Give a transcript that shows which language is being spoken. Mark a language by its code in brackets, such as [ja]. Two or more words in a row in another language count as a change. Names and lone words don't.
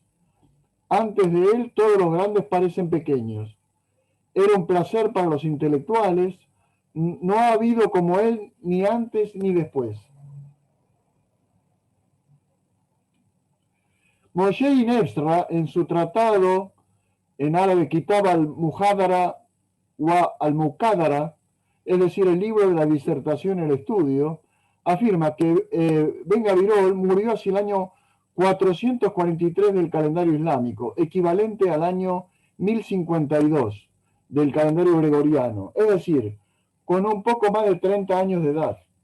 [es] Antes de él todos los grandes parecen pequeños. Era un placer para los intelectuales. No ha habido como él ni antes ni después. Moshe Ibn Ezra, en su tratado en árabe Kitab al-Muhadara wa al-Muqaddara, es decir, el libro de la disertación y el estudio, afirma que Ben Gabirol murió hacia el año 443 del calendario islámico, equivalente al año 1052 del calendario gregoriano, es decir, con un poco más de 30 años de edad.